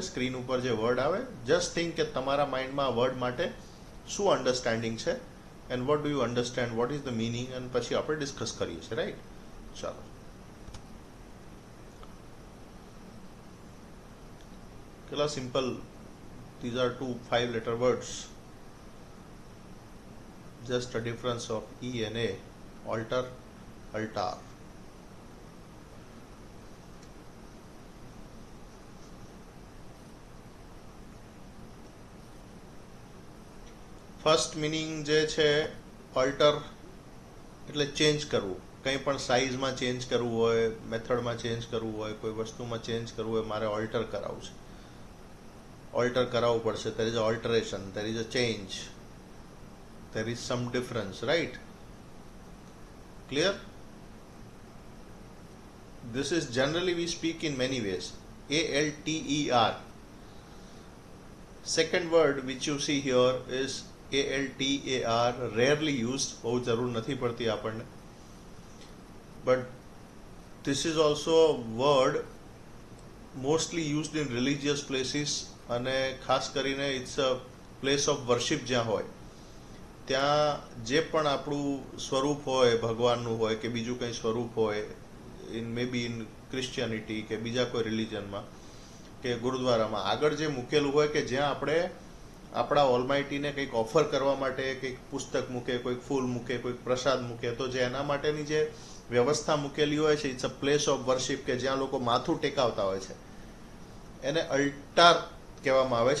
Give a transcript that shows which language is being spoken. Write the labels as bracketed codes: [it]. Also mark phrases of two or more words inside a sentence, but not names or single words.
[gu] સ્ક્રીન ઉપર જે વર્ડ આવે, [en] just think [gu] કે તમારા માઇન્ડમાં વર્ડ માટે શું અન્ડરસ્ટેન્ડિંગ છે [en] and what do you understand, what is the meaning, [gu] અને પછી આપણે ડિસ્કસ કરીએ છીએ. રાઈટ? ચાલો. કેટલા સિમ્પલ. [en] these are two 5-letter words. Just a difference of E and A. Alter, altar. first meaning [gu] જે છે ઓલ્ટર એટલે ચેન્જ કરવું. કંઈ પણ સાઇઝમાં ચેન્જ કરવું હોય, મેથડમાં ચેન્જ કરવું હોય, કોઈ વસ્તુમાં ચેન્જ કરવું હોય, મારે ઓલ્ટર કરાવવું છે. ઓલ્ટર કરાવવું પડશે. [en] there is a alteration, there is a change, there is some difference. Right? Clear? This is generally we speak in many ways. ALTER. Second word which you see here is ALTAR. Rarely used. [gu] બહુ જરૂર નથી પડતી આપણને. [en] But this is also a word mostly used in religious places, [gu] અને ખાસ કરીને [en] it's a place of worship. [gu] જ્યાં હોય ત્યાં જે પણ આપણું સ્વરૂપ હોય, ભગવાનનું હોય કે બીજું કંઈ સ્વરૂપ હોય, [en] in may be in Christianity [gu] કે બીજા કોઈ રિલિજનમાં કે ગુરુદ્વારામાં આગળ જે મૂકેલું હોય, કે જ્યાં આપણે આપણા ઓલમાઇટીને કંઈક ઓફર કરવા માટે કંઈક પુસ્તક મૂકે, કોઈક ફૂલ મૂકે, કોઈક પ્રસાદ મૂકે, તો જે એના માટેની જે વ્યવસ્થા મૂકેલી હોય છે, [en] it's a place of worship, [gu] કે જ્યાં લોકો માથું ટેકાવતા હોય છે, એને અલ્ટાર કહેવામાં આવે છે.